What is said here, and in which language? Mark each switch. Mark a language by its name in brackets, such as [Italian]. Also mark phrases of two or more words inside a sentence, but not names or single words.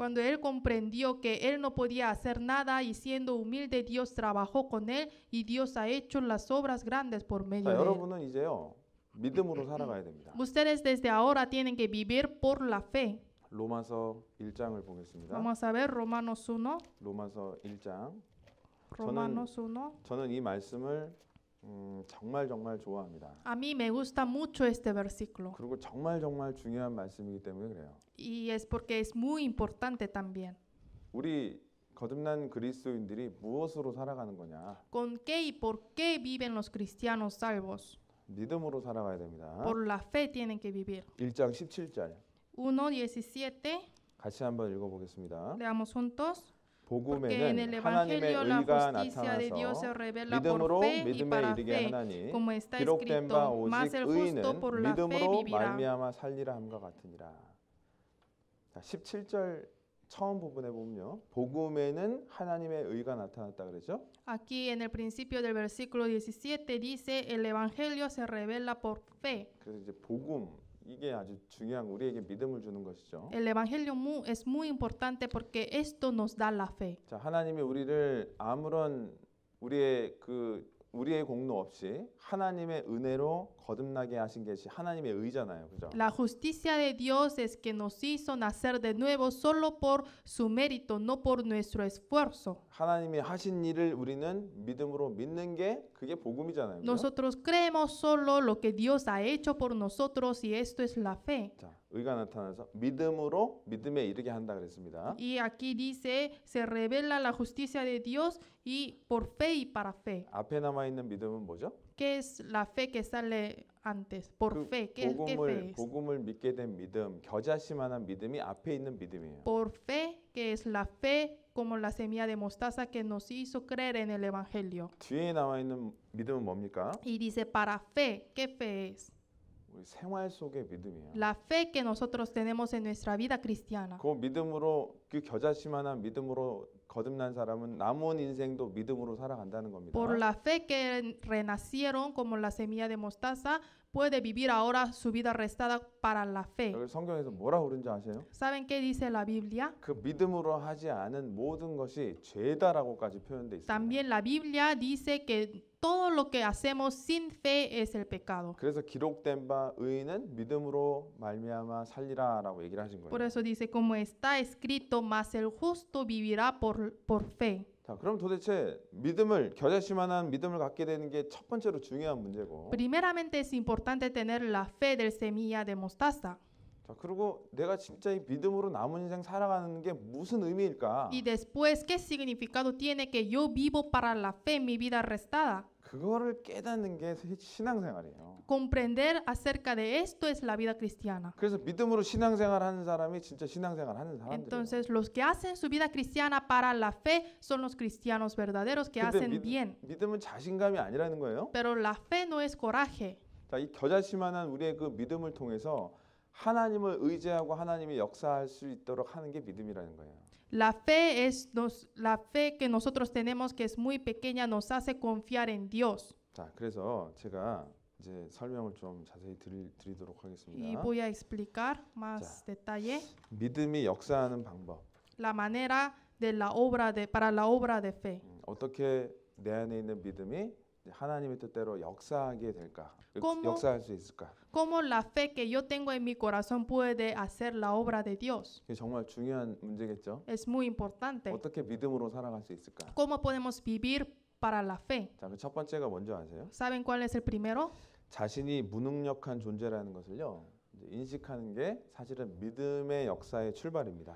[Spanish] Cuando él comprendió que él no podía hacer nada y siendo humilde, Dios trabajó con él y Dios ha hecho las obras grandes por medio [Korean] 자, [Spanish] de él. [Korean] 여러분은 이제요 믿음으로 살아가야 됩니다. [Spanish] Ustedes desde ahora tienen que vivir por la fe. [Korean] 로마서 1장을 보겠습니다. [Spanish] Vamos a ver Romanos 1. [Korean] 로마서 1장. [Spanish] Romanos 1. [Korean] 저는 이 말씀을 정말 좋아합니다. [Spanish] A mí me gusta mucho este versículo [Korean] 그리고 정말 중요한 말씀이기 때문에 그래요. [Spanish] y es porque es muy importante también. [Korean] 우리 거듭난 그리스도인들이 무엇으로 살아가는 거냐? [Spanish] ¿Con qué y por qué viven los cristianos salvos? [Korean] 믿음으로 살아가야 됩니다. [Spanish] Por la fe tienen que vivir. [Korean] 1장 17절 [Spanish] 1:17. [Korean] 같이 한번 읽어보겠습니다. [Spanish] Leamos juntos. Porque en el [Korean] 복음에는 하나님의 [Spanish] Evangelio la [Korean] 의가 [Spanish] justicia de Dios se [Korean] 나타나서 [Spanish] revela por [Korean] 믿음으로 [Spanish] fe y [Korean] 믿음에 [Spanish] para [Korean] 이르게 [Spanish] fe, [Korean] 하나니 [Spanish] como está [Korean] 기록된 바 [Spanish] escrito, más [Korean] 오직 [Spanish] el justo [Korean] 의인은 [Spanish] por la fe [Korean] 믿음으로 [Spanish] vivirá. [Korean] 말미암아 살리라 함과 같으니라. 자, 17절 처음 부분에 보면요. 복음에는 하나님의 의가 나타났다 그러죠. [Spanish] Aquí en el principio del versículo 17 dice, el Evangelio se revela por fe. [Korean] 그래서 이제 복음 이게 아주 중요한 우리에게 믿음을 주는 것이죠. [Spanish] El Evangelio es muy importante porque esto nos da la fe. [Korean] 자, 하나님이 우리를 아무런 우리의 공로 없이 하나님의 은혜로 거듭나게 하신 게 하나님의 의잖아요, 그죠? [Spanish] La justicia de Dios es que nos hizo nacer de nuevo solo por su mérito, no por nuestro esfuerzo. [Korean] 하나님이 하신 일을 우리는 믿음으로 믿는 게 그게 복음이잖아요, 그죠? [Spanish] Nosotros creemos solo lo que Dios ha hecho por nosotros y esto es la fe. [Korean] 자, 의가 나타나서 믿음으로 믿음에 이르게 한다 그랬습니다. [Spanish] Y aquí dice, se revela la justicia de Dios y por fe y para fe. [Korean] 앞에 남아 있는 믿음은 뭐죠? [Spanish] ¿Qué es la fe que sale antes? Por [Korean] 그 [Spanish] fe. ¿Qué fe es? [Korean] 복음을 믿게 된 믿음, 겨자씨만한 믿음이 앞에 있는 믿음이에요. [Spanish] Por fe, que es la fe como la semilla de mostaza que nos hizo creer en el Evangelio. [Korean] 뒤에 나와 있는 믿음은 뭡니까? [Spanish] Y dice, para fe, ¿qué fe es? [Korean] 우리 생활 속의 믿음이에요. [Spanish] La fe que nosotros tenemos en nuestra vida cristiana. [Korean] 그 믿음으로 그 겨자씨만한 믿음으로 거듭난 사람은 남은 인생도 믿음으로 살아간다는 겁니다. [Spanish] Por la fe que renacieron como la semilla de mostaza, puede vivir ahora su vida restada para la fe. [Korean] 여기 성경에서 뭐라고 그런지 아세요? [Spanish] ¿Saben qué dice la Biblia? [Korean] 그 믿음으로 하지 않은 모든 것이 죄다라고까지 표현돼 있습니다. [Spanish] También la Biblia dice que todo lo que hacemos sin fe es el pecado. [Korean] 그래서 기록된 바 의인은 믿음으로 말미암아 살리라라고 얘기를 하신 [Spanish] Por [Korean] 거예요. [Spanish] eso dice, como está escrito, mas el justo vivirá por fe. [Korean] 자, 그럼 도대체 믿음을 겨자씨만한 믿음을 갖게 되는 게 첫 번째로 중요한 문제고. [Spanish] Primeramente es importante tener la fe del semilla de mostaza. [Korean] 자, 그리고 내가 진짜 이 믿음으로 남은 인생 살아가는 게 무슨 의미일까? [Spanish] Y después, ¿qué significado tiene que yo vivo para la fe en mi vida restada? [Korean] 그거를 깨닫는 게 신앙생활이에요. [Spanish] Comprender acerca de esto es la vida cristiana. [Korean] 그래서 믿음으로 신앙생활 하는 사람이 진짜 신앙생활 하는 사람들이에요. [Spanish] Entonces, los que hacen su vida cristiana para la fe son los cristianos verdaderos que hacen bien. [Korean] 믿음은 자신감이 아니라는 거예요. [Spanish] Pero la fe no es coraje. [Korean] 자, 이 겨자씨만한 우리의 그 믿음을 통해서 하나님을 의지하고 하나님이 역사할 수 있도록 하는 게 믿음이라는 거예요. [Spanish] La fe es la fe que nosotros tenemos que es muy pequeña nos hace confiar en Dios. [Korean] 자, 그래서 제가 이제 설명을 좀 자세히 드리도록 [Spanish] Y [Korean] 하겠습니다. [Spanish] voy a explicar más detalle [Korean] 믿음이 역사하는 방법. [Spanish] la manera de la obra para la obra de fe. [Korean] 어떻게 내 안에 있는 믿음이 하나님의 뜻대로 역사하게 될까? [Spanish] ¿Cómo? [Korean] 역사할 수 있을까? [Spanish] ¿Cómo la fe que yo tengo en mi corazón puede hacer la obra de Dios? [Korean] 이게 정말 중요한 문제겠죠. [Spanish] Es muy importante. [Korean] 어떻게 믿음으로 살아갈 수 있을까? [Spanish] ¿Cómo podemos vivir para la fe? [Korean] 자, 그 첫 번째가 뭔지 아세요? [Spanish] ¿Saben cuál es el primero? [Korean] 자신이 무능력한 존재라는 것을요. 이제 인식하는 게 사실은 믿음의 역사의 출발입니다.